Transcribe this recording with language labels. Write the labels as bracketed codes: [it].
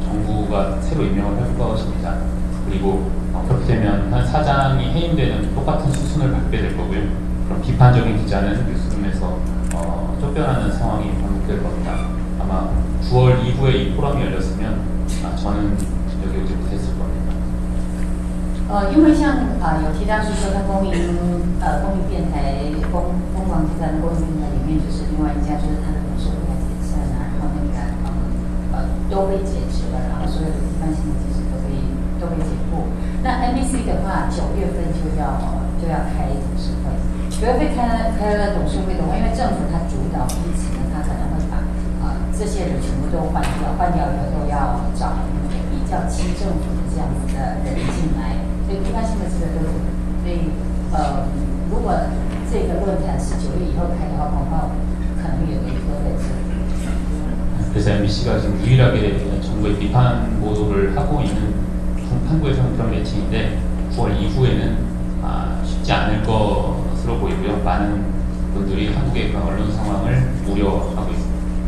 [ko] 정부가 새로 임명을 할 것입니다. 그리고 그렇게 되면 한 사장이 해임되는 똑같은 수순을 밟게 될 거고요. 그럼 비판적인 기자는 뉴스룸에서 쫓겨나는 상황이 반복될 겁니다. 아마 9월 이후에 이 포럼이 열렸으면 저는 여기 오지 못했을 겁니다. [zh] 因为像有提到是说，他公民电台公广集团的公民电台里面，就是另外一家，就是他的董事会解散啊，然后那个都被解职了，然后所有的批判性的记者都被解雇。那 NBC 的话，9月份就要开董事会，9月份开了董事会的话，因为政府它主导，因此呢，它可能会把这些人全部都换掉，换掉以后都要找比较亲政府的这样子的人进来。所以批判性的记者都是，所以如果这个论坛是9月以后开的话，恐怕可能有一个在这里。 [ko] 그래서 MBC가 지금 유일하게 정부의 비판 보도를 하고 있는 한국에서는 그런 매체인데 9월 이후에는 쉽지 않을 것으로 보이고요. 많은 분들이 한국의 그 언론 상황을 우려하고 있습니다.